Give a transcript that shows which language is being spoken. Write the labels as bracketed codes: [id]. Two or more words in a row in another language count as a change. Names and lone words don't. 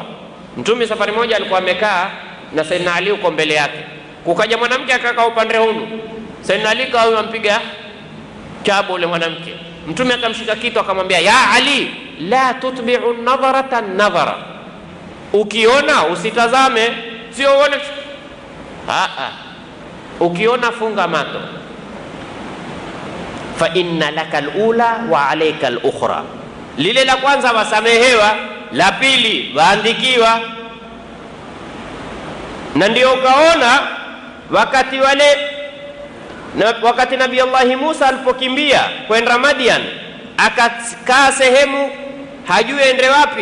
[sw] Mtume safari moja alikuwa amekaa na Saidina Ali uko mbele yake, kukaja mwanamke akakaa upande huu, Saidina Ali kawa ampiga chabo ule mwanamke. Mtume akamshika kitwa akamwambia [ar] يا علي لا تتبع النظرة النظرة, [sw] ukiona usitazame, sio uone. Ukiona funga mato. [ar] فإن لك الأولى وعليك الآخرة, [sw] lile la kwanza wasamehewa, la pili waandikiwa. Na ndio ukaona wakati Nabii Allah Musa alipokimbia kwenda Madian, akakaa sehemu hajui ende wapi.